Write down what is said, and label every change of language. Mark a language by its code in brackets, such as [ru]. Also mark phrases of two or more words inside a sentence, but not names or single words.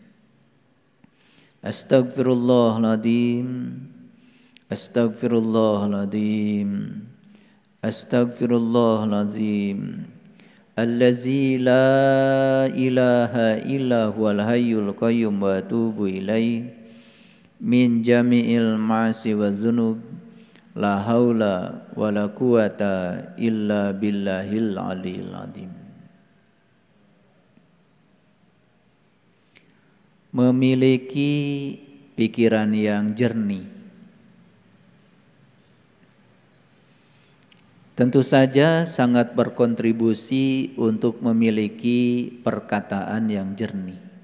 [ar] أستغفر الله العظيم، أستغفر الله العظيم، أستغفر الله العظيم. الذي لا إله إلا هو الحي القيوم وأتوب إليه من جميع المعاصي والذنوب لا حول ولا قوة إلا بالله العلي العظيم. [id] Memiliki pikiran yang jernih tentu saja sangat berkontribusi untuk memiliki perkataan yang jernih.